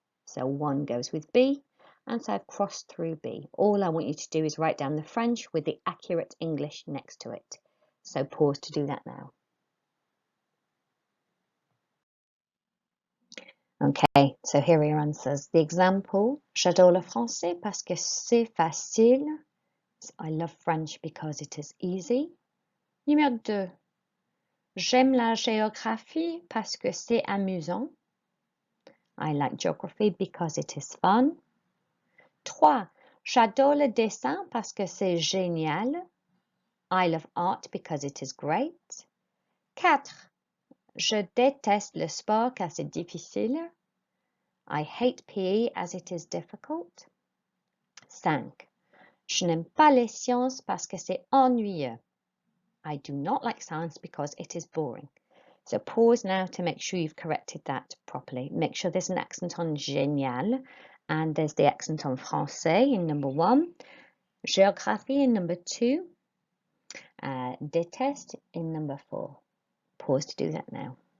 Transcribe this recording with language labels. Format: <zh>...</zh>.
<en>So one goes with B, and so I've crossed through B. All I want you to do is write down the French with the accurate English next to it. So pause to do that now. Okay, so here are your answers. The example,</en> <fr>j'adore le français parce que c'est facile.</fr> <en>I love French because it is easy.</en> <fr>Numéro 2. J'aime la géographie parce que c'est amusant.</fr> <en>I like geography because it is fun. 3.</en> <fr>J'adore le dessin parce que c'est génial.</fr> <en>I love art because it is great. 4.</en> <fr>Je déteste le sport car c'est difficile.</fr> <en>I hate PE as it is difficult. 5.</en> <fr>Je n'aime pas les sciences parce que c'est ennuyeux.</fr> <en>I do not like science because it is boring. So pause now to make sure you've corrected that properly. Make sure there's an accent on génial and there's the accent on français in number 1, géographie in number 2, déteste in number 4. Pause to do that now.</en>